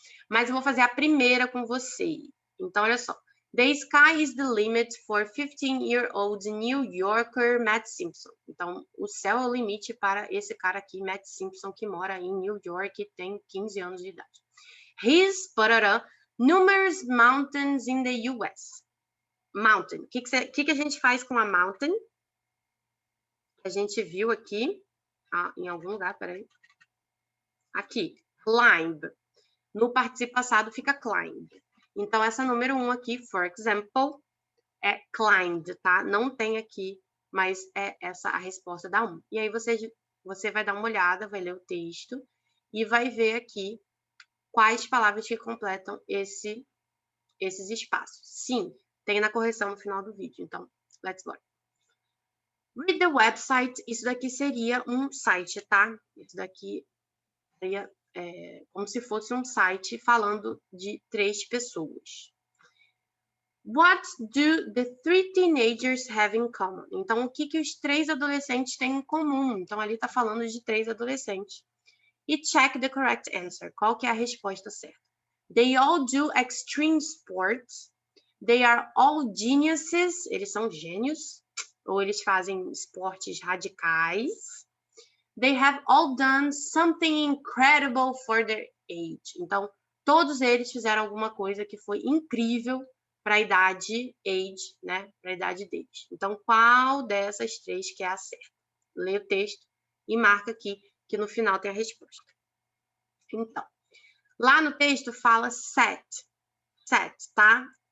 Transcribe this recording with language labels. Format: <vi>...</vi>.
<pt>Mas eu vou fazer a primeira com você, então olha só.</pt> <en>The sky is the limit for 15-year-old New Yorker Matt Simpson.</en> <pt>Então, o céu é o limite para esse cara aqui, Matt Simpson, que mora em New York e tem 15 anos de idade.</pt> <en>His, numerous mountains in the US. Mountain.</en> <pt>O que a gente faz com a mountain? A gente viu aqui, em algum lugar, peraí. Aqui, climb. No participo passado fica climb. Então, essa número 1 aqui,</pt> <en>for example,</en> <pt>é climbed, tá? Não tem aqui, mas é essa a resposta da 1. E aí, você vai dar uma olhada, vai ler o texto e vai ver aqui quais palavras que completam esses espaços. Sim, tem na correção no final do vídeo. Então,</pt> <en>let's go. Read the website.</en> <pt>Isso daqui seria um site, tá? Isso daqui seria como se fosse um site falando de 3 pessoas.</pt> <en>What do the 3 teenagers have in common?</en> <pt>Então, o que os 3 adolescentes têm em comum? Então, ali está falando de 3 adolescentes. E</pt> <en>check the correct answer.</en> <pt>Qual que é a resposta certa?</pt> <en>They all do extreme sports. They are all geniuses.</en> <pt>Eles são gênios. Ou eles fazem esportes radicais.</pt> <en>They have all done something incredible for their age.</en> <pt>Então, todos eles fizeram alguma coisa que foi incrível para a idade age, né? Para a idade deles. Então, qual dessas três que é a certa? Lê o texto e marca aqui que no final tem a resposta. Então, lá no texto fala SAT, tá?</pt>